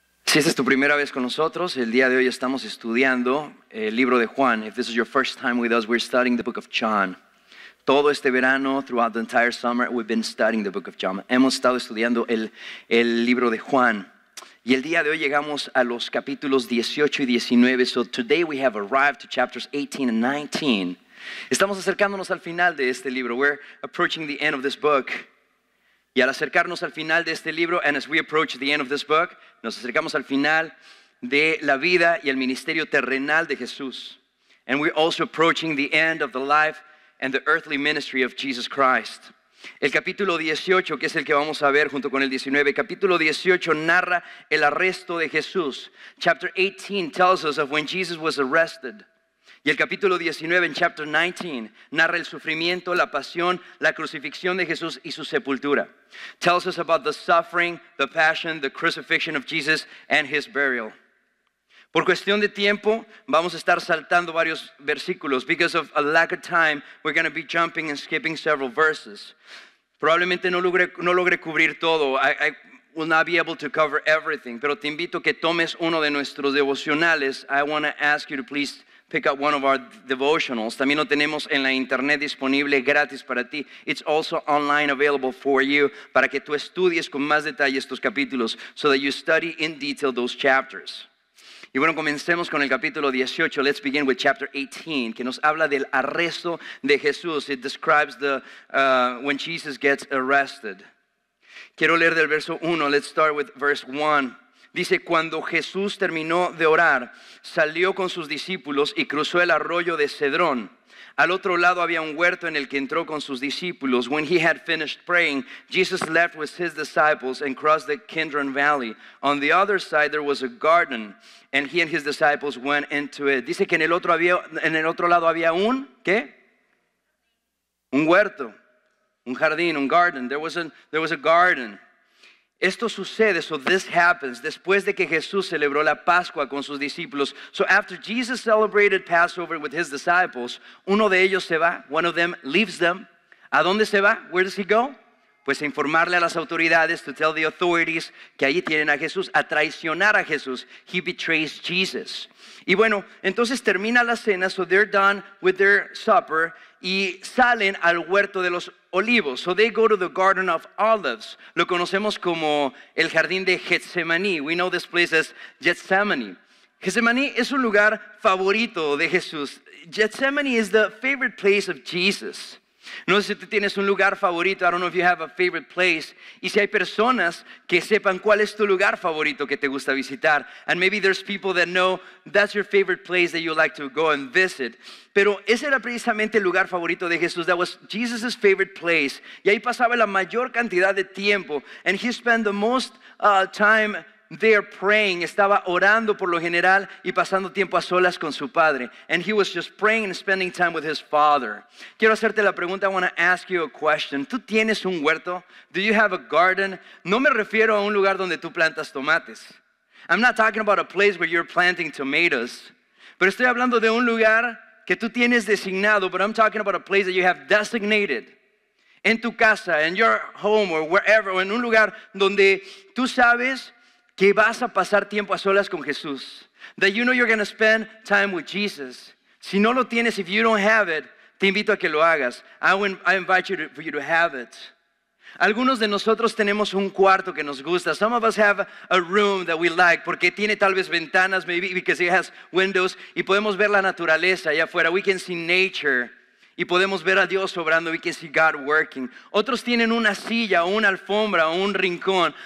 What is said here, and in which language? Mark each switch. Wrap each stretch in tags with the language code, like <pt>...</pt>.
<es>Si esta es tu primera vez con nosotros, el día de hoy estamos estudiando el libro de Juan.</es> <en>If this is your first time with us, we're studying the book of John.</en> <es>Todo este verano,</es> <en>throughout the entire summer, we've been studying the book of John.</en> <es>Hemos estado estudiando el libro de Juan. Y el día de hoy llegamos a los capítulos 18 y 19.</es> <en>So today we have arrived to chapters 18 and 19.</en> <es>Estamos acercándonos al final de este libro.</es> <en>We're approaching the end of this book.</en> <es>Y al acercarnos al final de este libro,</es> <en>and as we approach the end of this book,</en> <es>nos acercamos al final de la vida y el ministerio terrenal de Jesús.</es> <en>And we're also approaching the end of the life and the earthly ministry of Jesus Christ.</en> <es>El capítulo 18, que es el que vamos a ver junto con el 19, capítulo 18 narra el arresto de Jesús.</es> <en>Chapter 18 tells us of when Jesus was arrested.</en> <es>Y el capítulo 19, en</es> <en>chapter 19,</en> <es>narra el sufrimiento, la pasión, la crucifixión de Jesús y su sepultura.</es> <en>Tells us about the suffering, the passion, the crucifixion of Jesus and his burial.</en> <es>Por cuestión de tiempo, vamos a estar saltando varios versículos.</es> <en>Because of a lack of time, we're going to be jumping and skipping several verses.</en> <es>Probablemente no logre cubrir todo.</es> <en>I will not be able to cover everything.</en> <es>Pero te invito a que tomes uno de nuestros devocionales.</es> <en>I want to ask you to please pick up one of our devotionals.</en> <es>También lo tenemos en la internet disponible gratis para ti.</es> <en>It's also online available for you,</en> <es>para que tú estudies con más detalle estos capítulos,</es> <en>so that you study in detail those chapters.</en> <es>Y bueno, comencemos con el capítulo 18.</es> <en>Let's begin with chapter 18,</en> <es>que nos habla del arresto de Jesús.</es> <en>It describes when Jesus gets arrested.</en> <es>Quiero leer del verso 1.</es> <en>Let's start with verse 1.</en> <es>Dice, cuando Jesús terminó de orar, salió con sus discípulos y cruzó el arroyo de Cedrón. Al otro lado había un huerto en el que entró con sus discípulos.</es> <en>When he had finished praying, Jesus left with his disciples and crossed the Kidron Valley. On the other side there was a garden, and he and his disciples went into it.</en> <es>Dice que en el otro lado había ¿qué? Un huerto, un jardín, un garden.</es> <en>There was a garden.</en> <es>Esto sucede,</es> <en>so this happens,</en> <es>después de que Jesús celebró la Pascua con sus discípulos.</es> <en>So after Jesus celebrated Passover with his disciples,</en> <es>uno de ellos se va,</es> <en>one of them leaves them.</en> <es>¿A dónde se va?</es> <en>Where does he go?</en> <es>Pues a informarle a las autoridades,</es> <en>to tell the authorities</en> <es>que allí tienen a Jesús, a traicionar a Jesús.</es> <en>He betrays Jesus.</en> <es>Y bueno, entonces termina la cena,</es> <en>so they're done with their supper,</en> <es>y salen al huerto de los olivos.</es> <en>So they go to the Garden of Olives.</en> <es>Lo conocemos como el jardín de Getsemaní.</es> <en>We know this place as Gethsemane.</en> <es>Getsemaní es un lugar favorito de Jesús.</es> <en>Gethsemane is the favorite place of Jesus.</en> <es>No sé si tú tienes un lugar favorito.</es> <en>I don't know if you have a favorite place.</en> <es>Y si hay personas que sepan cuál es tu lugar favorito que te gusta visitar.</es> <en>And maybe there's people that know that's your favorite place that you like to go and visit.</en> <es>Pero ese era precisamente el lugar favorito de Jesús.</es> <en>That was Jesus' favorite place.</en> <es>Y ahí pasaba la mayor cantidad de tiempo.</es> <en>And he spent the most time there praying.</en> <es>Estaba orando por lo general y pasando tiempo a solas con su padre.</es> <en>And he was just praying and spending time with his father.</en> <es>Quiero hacerte la pregunta.</es> <en>I want to ask you a question.</en> <es>¿Tú tienes un huerto?</es> <en>Do you have a garden?</en> <es>No me refiero a un lugar donde tú plantas tomates.</es> <en>I'm not talking about a place where you're planting tomatoes.</en> <es>Pero estoy hablando de un lugar que tú tienes designado.</es> <en>But I'm talking about a place that you have designated.</en> <es>En tu casa,</es> <en>in your home or wherever.</en> <es>O en un lugar donde tú sabes que vas a pasar tiempo a solas con Jesús.</es> <en>That you know you're going to spend time with Jesus.</en> <es>Si no lo tienes,</es> <en>if you don't have it,</en> <es>te invito a que lo hagas.</es> <en>I invite you for you to have it.</en> <es>Algunos de nosotros tenemos un cuarto que nos gusta.</es> <en>Some of us have a room that we like</en> <es>porque tiene tal vez ventanas,</es> <en>maybe because it has windows,</en> <es>y podemos ver la naturaleza allá afuera.</es> <en>We can see nature.</en> <es>Y podemos ver a Dios obrando.</es> <en>We can see God working.</en> <es>Otros tienen una silla, o una alfombra, o un rincón.</es>